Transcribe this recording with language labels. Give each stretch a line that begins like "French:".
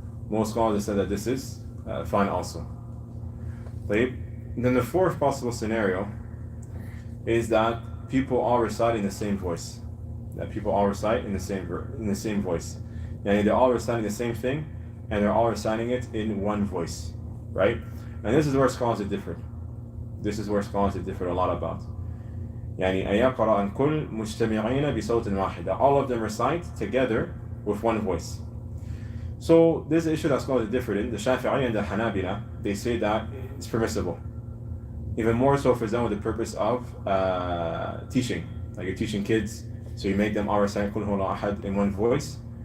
English: Most scholars said that this is fine also. Then the fourth possible scenario is that people all recite in the same voice. That people all recite in the same voice. They're all reciting the same thing, and they're all reciting it in one voice, right? And this is where scholars are different. This is where scholars are different a lot about.
Arabic: أن يقرأ الكل مجتمعين بصوت واحد.
English: All of them recite together with one voice. So this is an issue that scholars are different in. The Shafi'i and the Hanabila, they say that it's permissible. Even more so if it's done with the purpose of teaching. Like you're teaching kids, so you make them all recite
Arabic: قل هو الله أحد
English: in one voice.